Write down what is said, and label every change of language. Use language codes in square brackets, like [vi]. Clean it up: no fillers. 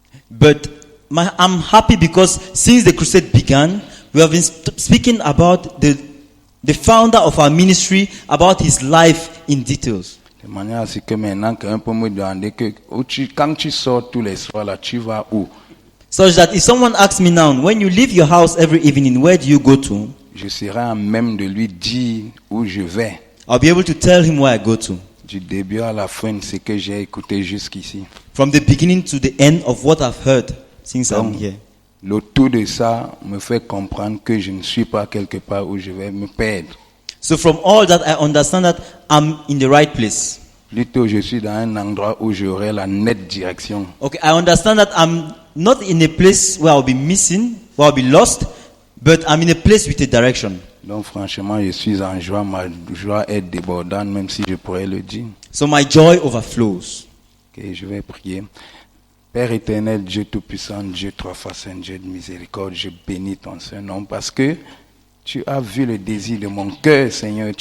[en] But I'm happy because since the crusade began, we have been speaking about the founder of our ministry, about his life in details. [fr] De manière à ce que maintenant, quelqu'un peut me demander que quand tu sors tous les soirs là, tu vas où? [en] Such that if someone asks me now, when you leave your house every evening, where do you go to? [fr] Je serai en même de lui dire où je vais. [en] I'll be able to tell him where I go to. [fr] Du début à la fin, ce que j'ai écouté jusqu'ici. [en] From the beginning to the end of what I've heard since I'm [fr] Donc, [en] here. [fr] le tout de ça me fait comprendre que je ne suis pas quelque part où je vais me perdre. [en] So from all that, I understand that I'm in the right place. [fr] Plutôt, je suis dans un endroit où j'aurai la nette direction. [en] Okay, I understand that I'm not in a place where I'll be missing, where I'll be lost, but I'm in a place with a direction. [fr] Donc franchement, je suis en joie. Ma joie est débordante, même si je pourrais le dire. [en] So my joy overflows. [fr] Ok, je vais prier. Père éternel, Dieu tout-puissant, Dieu trois fois saint, Dieu de miséricorde, je bénis ton saint nom parce que tu as vu le désir de mon cœur, Seigneur.